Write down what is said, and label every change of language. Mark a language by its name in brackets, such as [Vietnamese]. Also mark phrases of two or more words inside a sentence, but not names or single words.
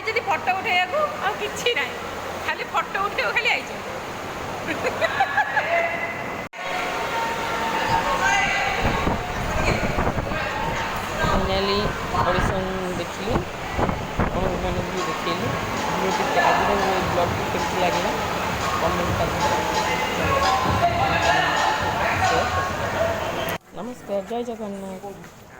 [Odia] ଫଟୋ ଉଠେଇବାକୁ ଆଉ କିଛି ନାହିଁ, ଖାଲି ଫଟୋ ଉଠେଇବାକୁ ଖାଲି ଆଇଛନ୍ତି। [English] finally audition [Odia] देखिली ଆପଣ ମାନଙ୍କୁ ବି ଦେଖେଇଲି ଭିଡ଼ିଓଟି ଆଜିର ବ୍ଲଗ୍ଟି କେମିତି ଲାଗିଲା କମେଣ୍ଟ କରିବେ। ନମସ୍କାର, ଜୟ ଜଗନ୍ନାଥ।